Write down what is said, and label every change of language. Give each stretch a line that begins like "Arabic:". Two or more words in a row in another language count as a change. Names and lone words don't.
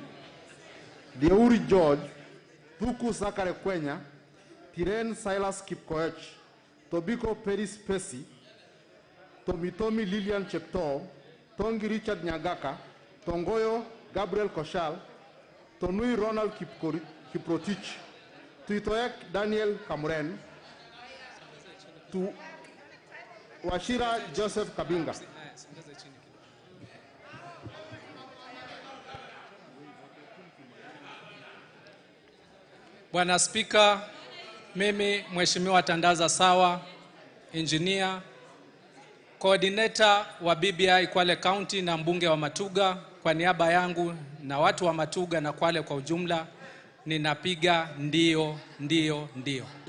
Swahili: Deuri George, Tuku Sakare Kwenya, Tiren Silas Kipkoech, Tobiko Peris Pesi, Tomitomi Lilian Chepto, Tongi Richard Nyagaka, Tongoyo Gabriel Koshal, Tonui Ronald Kiprotich, Tuitoek Daniel Kamuren, to Washira Joseph Kabinga. Bwana Spika, mimi Mheshimiwa Tandaza Sawa, engineer, coordinator wa BBI Kwale County na mbunge wa Matuga, kwa niaba yangu na watu wa Matuga na Kwale kwa ujumla, ninapiga ndio, ndio, ndio.